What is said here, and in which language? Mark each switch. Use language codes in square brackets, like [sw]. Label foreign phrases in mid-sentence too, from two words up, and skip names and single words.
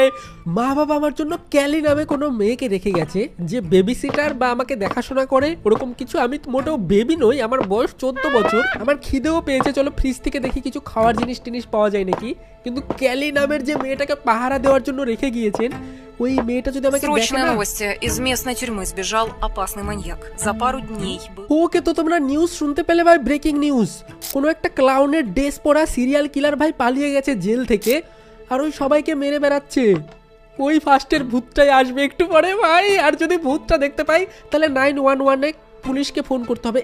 [bn] মা বাবা আমার জন্য ক্যালি নামে কোনো মেয়েকে রেখে গেছে, যে [en] baby sitter [bn] বা আমাকে দেখাশোনা করে ওরকম কিছু। আমি মোটেও বেবি নই, আমার বয়স 14 বছর। আমার খিদেও পেয়েছে, চলো ফ্রিজ থেকে দেখি কিছু খাওয়ার জিনিস টিনিস পাওয়া যায় নাকি। কিন্তু ক্যালি নামের যে মেয়েটাকে পাহারা দেওয়ার জন্য রেখে গিয়েছেন, ওই মেয়েটা যদি আমাকে দেখে [ru] Срочные [bn] না। [ru] новости. Из местной тюрьмы сбежал опасный маньяк. За пару дней был... [bn] ওকে, তো তোমরা নিউজ শুনতে পেলে ভাই, [en] breaking news. [bn] কোনো একটা ক্লাউনের ড্রেস পরা [en] serial killer [bn] ভাই পালিয়ে গেছে জেল থেকে, আর ওই সবাইকে মেরে বেড়াচ্ছে। ওই ফার্স্টের ভূতটাই আসবে একটু পরে ভাই, আর যদি ভূতটা দেখতে পাই তাহলে 911-এ পুলিশকে ফোন করতে হবে।